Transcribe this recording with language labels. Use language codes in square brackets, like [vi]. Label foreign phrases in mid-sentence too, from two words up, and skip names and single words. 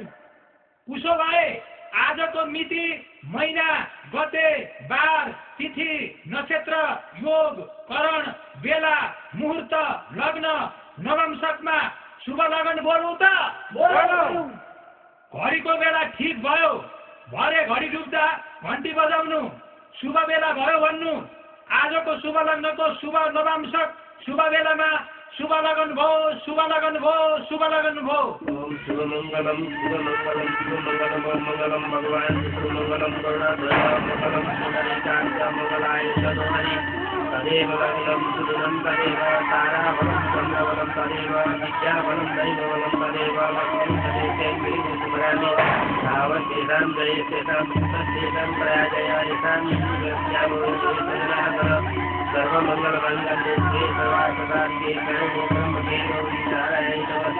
[ne] उसो भए आजको मिति, महिना, गते, बार, तिथि, नक्षत्र, योग, करण, बेला, मुहूर्त, लग्न, नवंशकमा शुभ लगन बोलौँ त? बोलौँ। घडीको बेला ठिक भयो, भरे घडी डुब्दा घन्टी बजाउनु, शुभ बेला भयो भन्नु। आजको शुभ लग्नको शुभ नवांशक शुभ बेलामा शुभ लगन भो, शुभ लगन भो, शुभ लगन भो। [sa] ओम शुभ मंगलम भगवान शुभ मंगलम करुणाधर मंगलम सुंदरीकांत मंगलाय सदोहरि तदेव लग्नं सुदनं तदेव ताराबलं चन्द्रबलं तदेव विद्याबलं दैवबलं तदेव लक्ष्मीं तदेव गिरिशुभरामि धावत्येतां जयत्येतां सुतत्येतां प्रयाजयायतां विद्यामोहितजनाकर सर्वमङ्गलमङ्गले श्री सर्वार्थसाधिके शरण्ये त्र्यम्बके गौरी नारायणे नमोस्तुते।